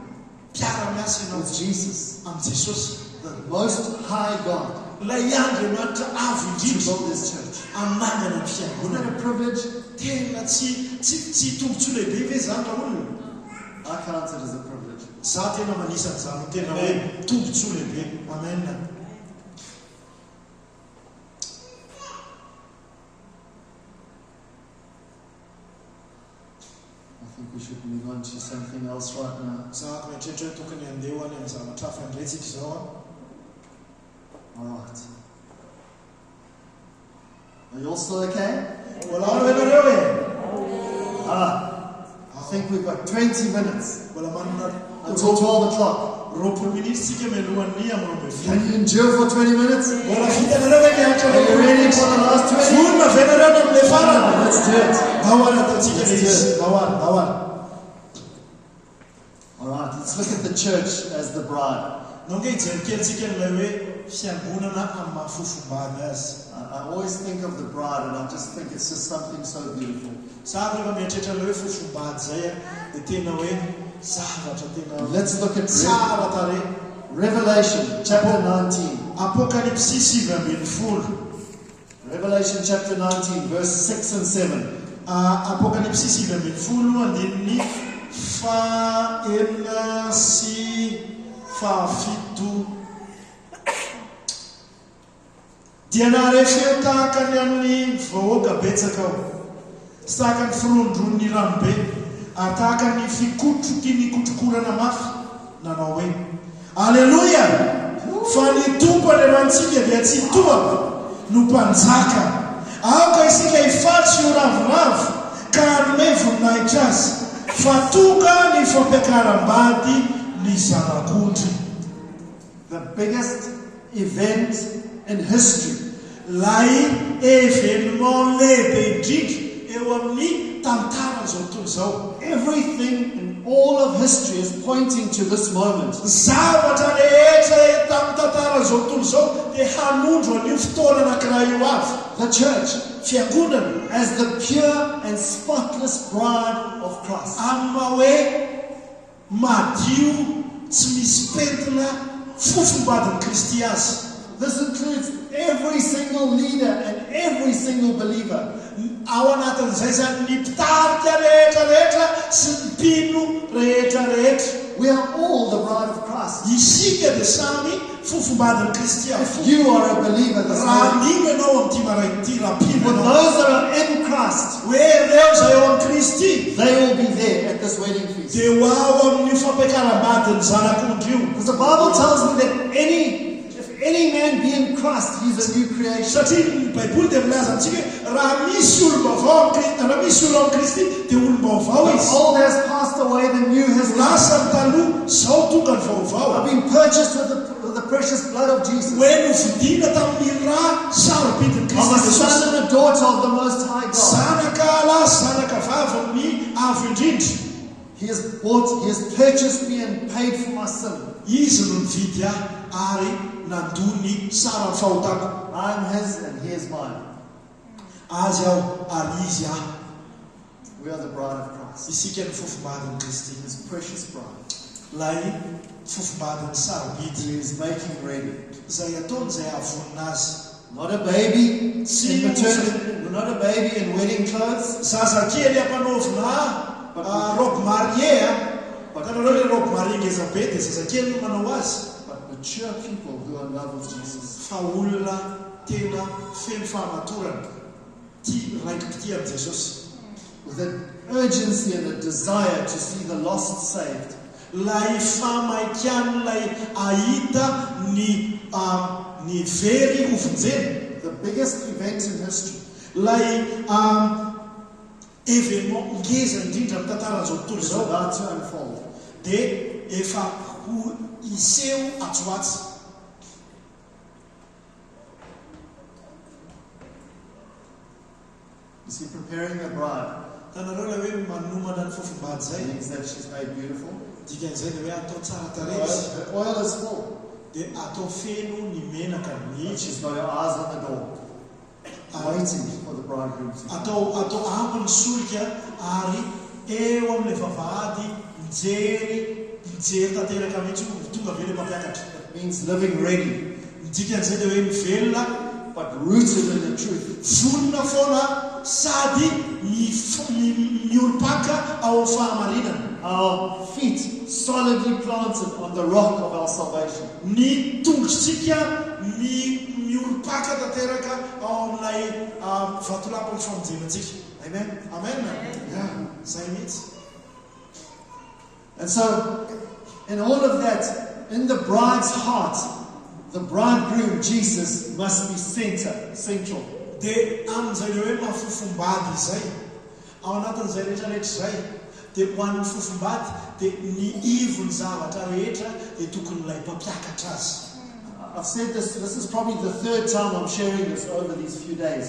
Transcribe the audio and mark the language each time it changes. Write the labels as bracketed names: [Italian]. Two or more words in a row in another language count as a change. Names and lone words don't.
[Malagasy] Mpiara-miasa ianao [English] with Jesus, [Malagasy] amin'ny Jesosy. [English] the Most High God, [Malagasy] Ilay Andriamanitra avo [English] to [Malagasy] indrindra [English] build His church. [Malagasy] anangana ny [English] Isn't [Malagasy] fiangonana. [English] that a privilege? [Malagasy] Tena tsy tombotso lehibe ve zany raha olona? [English] I count it as a privilege. [Malagasy] Za tena manisany tena hoe tombotso lehibe. [English] Amen. I think we should move on to something else right now. [Malagasy] Zahako mieritreritra hoe tokony handeha ho any amin'ny zavatra hafa indretsika izao. [English] All right. Are you all still okay? [Malagasy] Mbola ao ianareo e? [English] I think we've got 20 minutes [Malagasy] Mbola manana [English] until 12 o'clock. [Malagasy] 20 minitsika mialohan'ny amin'ny 12. [English] Can you endure for 20 minutes? [Malagasy] Mbola vita anareo hoe mianatra [English] Are you ready for the last 20? [Malagasy] Vonona avy anareo na amin'ilay farany. [English] Let's do it. [Malagasy] Ahoana ataontsika ilay izy. Ahoana. [English] All right, let's look at the church as the bride. [Malagasy] Nonge hijery kelitsika n'ilay hoe fiangonana amin'ny mahafofombady azy. [English] I always think of the bride and I just think it's just something so beautiful. [Malagasy] Za rehefa mieritreritra ilay hoe fofombady zay dia tena hoe zavatra tena [English] Let's look at [Malagasy] tsara tarehy. [English] Revelation chapter 19. [Malagasy] Apokalipsy 7:10. [English] Revelation chapter 19, verse 6 and 7. [Malagasy] Apokalipsy 7:10 andininy 4 sy 7. Dia nahare feo tahaka ny amin'ny vahoaka betsaka aho, sy tahaka ny firondron'ny ranobe, ary tahaka ny fikotroky ny kotrokorana mafy, nanao hoe Alleluia! Fa ny tompon'Andriamantsika dia tsy toaka no mpanjaka. Aoka isika hifatsy io ravoravo ka hanome voninahitra azy, fa tonga ny fampiakaram-bady ny zanak'ondry. [English] The biggest event in history. [Malagasy] Lay événement lehibe indrindra eo amin'ny tantara zao tontolo zao. [English] Everything in all of history is pointing to this moment. [Malagasy] Zavatra rehetra tamin'ny tantara zao tontolo zao dia hanondro an'io fotoana anankiray io avy. [English] The church [Malagasy] Fiangonana [English] as the pure and spotless bride of Christ. [Malagasy] amin'ny maha hoe madio tsy misy pentina fofombadin'i Kristy azy. [English] This includes every single leader and every single believer. [Malagasy] Ao anatin'izay zany ny mpitarika rehetrarehetra sy ny mpino rehetrarehetra. [English] We are all the bride of Christ. [Malagasy] Isika dia samy fofombadin'i Kristy [English] If you are a believer this [Malagasy] raha [English] morning, [Malagasy] mino ianao amin'ity marain'ity raha mpino [English] with [Malagasy] ianao [English] those that are in Christ, [Malagasy] hoe ireo zay eo amin'ny Kristy [English] they will be there at this wedding feast. [Malagasy] dia ho ao amin'io fampiakaram-badin'ny zanak'ondry io. [English] Because the Bible tells me that if any man be in Christ, he's a new creation. [Malagasy] Satria ny Baiboly dia milaza antsika raha misy olom-baovao amin'ny Kristy, raha misy olona amin'ny Kristy dia olom-baovao [English] The [Malagasy] izy. [English] old has passed away, the new has come. [Malagasy] Lasa ny taloha, zao tonga ny vaovao. [English] I've been purchased with the precious blood of Jesus. [Malagasy] Hoe novidiana tamin'ny raha sarobidin'i [English] I'm a [Malagasy] Kristy [English] son [Malagasy] Jesosy. [English] and a daughter of the Most High God. [Malagasy] Zanaka lahy, zanaka vavy amin'ny avo indrindra. [English] He has purchased me and paid for my sin. [Malagasy] Izy no nividy ahy ary nandony sara ny fahotako. [English] I'm his and he is mine. [Malagasy] Azy aho ary izy aho. [English] We are the bride of Christ. [Malagasy] Isika ny fofombadin'i Kristy. [English] His precious bride. [Malagasy] Lay fofombadin'ny sarobidy [English] He is making ready. [Malagasy] zay ataony zay ahavonina azy. [English] Not a baby in maternity, not a baby in wedding clothes. [Malagasy] Zazakely ampanaovina [French] robe marié [Malagasy] Tanareo le [French] robe marié [Malagasy] ngeza be dia zazakely no manao azy. [English] But mature people who are in love with Jesus. [Malagasy] Fa olona tena feno fahamatorana tia raiki-tia amin'i Jesosy. [English] With an urgency and a desire to see the lost saved. [Malagasy] Lay famaikiany lay ahita ny very hovonjeny. [English] The biggest event in history. [Malagasy] Lay événement ngeza indrindra amin'ny tantaran'izao tontolo [English] Is [Malagasy] zao [English] about to unfold. [Malagasy] dia efa ho iseho atsoatsy. [English] You see, preparing the bride [Malagasy] Tanareo ilay hoe manomana ny fofombady zay. [English] means that she's made beautiful. [Malagasy] Dikan'izay dia hoe atao tsara tarehy izy. [English] Her oil is full. [Malagasy] Dia atao feno ny menaka [English] But [Malagasy] mihitsy. [English] she's got her eyes on the door, waiting for the bridegroom to come. [Malagasy] Atao ampy ny solika ary eo amin'ilay vavahady mijery tanteraka mihitsy tonga ve ilay mampiakatra. [English] It means living ready, [Malagasy] Dikan'izay dia hoe mivelona [English] but rooted in the truth. [Malagasy] vonona foana sady miolopaka ao amin'ny fahamarinana. [English] Our feet solidly planted on the rock of our salvation. [Malagasy] Ny tongotritsika miolopaka tanteraka ao amin'ilay vatolapan'ny famonjenantsika. [English] Amen? Amen. Yeah. [Malagasy] Zay mihitsy. [English] And so, in all of that, in the bride's heart, the bridegroom, Jesus, must be central. [Malagasy] Dia amin'izay le hoe mafofombady izay ao anatin'izay rehetrarehetra izay dia ho an'ny fofombady dia ny ivony zavatra rehetra dia tokony ilay mpampiakatra azy. [English] I've said this is probably the third time I'm sharing this over these few days.